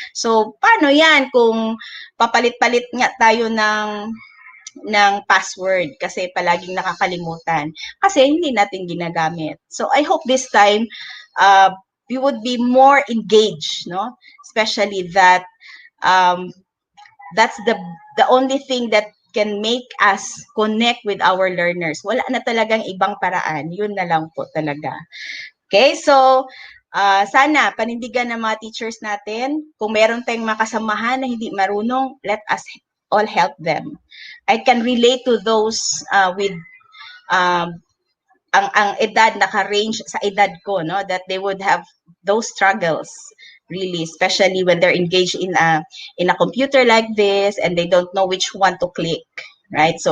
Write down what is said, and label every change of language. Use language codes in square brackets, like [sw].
[tl] So, paano yan kung papalit-palit nga tayo ng password kasi palaging nakakalimutan kasi hindi natin ginagamit. [en] So, I hope this time we would be more engaged, no? Especially that that's the only thing that can make us connect with our learners. [tl] Wala na talagang ibang paraan. Yun na lang po talaga. Okay, so sana panindigan ng mga teachers natin. Kung meron tayong makasamahan na hindi marunong, [en] let us all help them. I can relate to those with [tl] ang edad, naka-range sa edad ko, no, [en] that they would have those struggles, really, especially when they're engaged in a computer like this and they don't know which one to click, right?